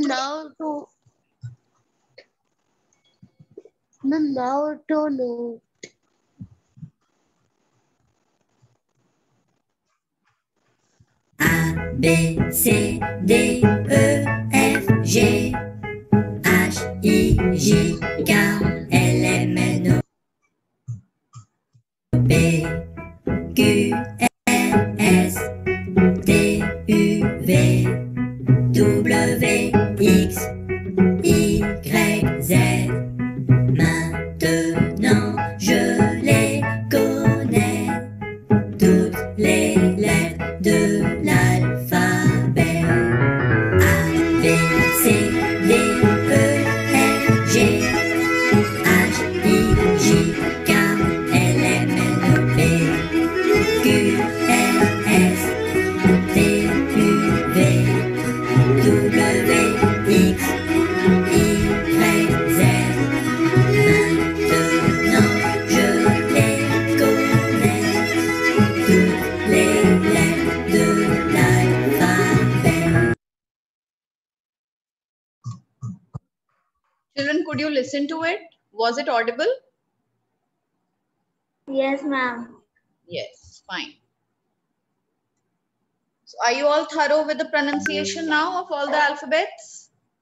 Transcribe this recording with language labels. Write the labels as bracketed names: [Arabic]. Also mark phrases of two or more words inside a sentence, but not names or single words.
[English] Ma'am, to it? now to know. [French] A, B, C, D, E, F, G, H, I, J, K, L, M, N, O, P, Q, R, S, T, U, V, W, X, Y, Z. Maintenant, je les connais, toutes les lettres de l'alphabet. A, B, C, D, E, F, G, H, I, J, K, L, M, N, O, P, Q, R, S, T, U, V, W, X, Y, Z. Maintenant, je les connais, toutes les lettres de l'alphabet. [English] Children, could you listen to it? Was it audible? Yes, ma'am. Yes, fine. So are you all thorough with the pronunciation now of all the alphabets?